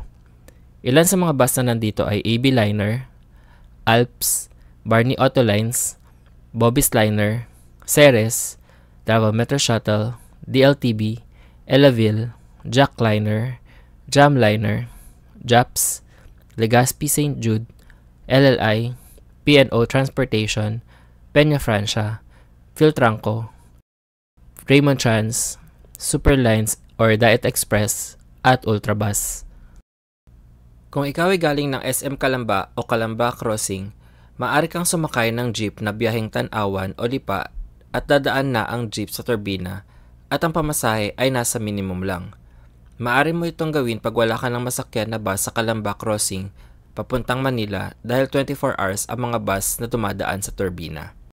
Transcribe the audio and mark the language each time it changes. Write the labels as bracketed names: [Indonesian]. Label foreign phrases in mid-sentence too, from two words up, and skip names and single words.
[Filipino] Ilan sa mga bus na nandito ay AB Liner, Alps, Barney Auto Lines, Bobby's Liner, Ceres, Davao Metro Shuttle, DLTB, Elaville, Jack Liner, Jam Liner, JAPS, Legazpi St. Jude, LLI, P&O Transportation, Peña Francia, Philtranco, Raymond Trans, Superlines or Diet Express, at Ultrabus. Kung ikaw ay galing ng SM Calamba o Calamba Crossing, maaari kang sumakay ng jeep na biyaheng Tanawan o Lipa at dadaan na ang jeep sa turbina at ang pamasahe ay nasa minimum lang. Maaari mo itong gawin pag wala ka ng masakyan na bus sa Calamba Crossing papuntang Manila dahil 24 hours ang mga bus na dumadaan sa turbina.